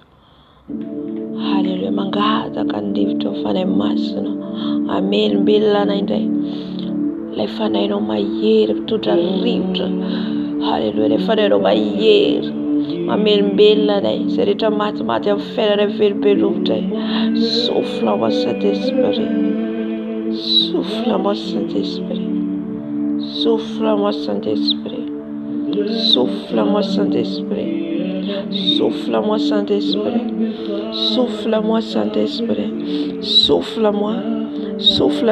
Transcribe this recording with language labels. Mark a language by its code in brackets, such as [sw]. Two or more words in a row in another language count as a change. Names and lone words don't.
[mg] Halleluja. Mangataka ny rivotra fanahy masina amelombelona anay indray. Ilay fanahinao mahery mpitondra rivotra. Halleluja. Ilay fanahinao mahery mamelombelona anay, izay rehetra matimaty amin'ny fiainana velombelomotra. [fr] Souffle-moi Saint-Esprit, souffle-moi Saint-Esprit, souffle-moi Saint-Esprit, souffle-moi Saint-Esprit, souffle-moi Saint-Esprit, souffle-moi Saint-Esprit, souffle-moi, souffle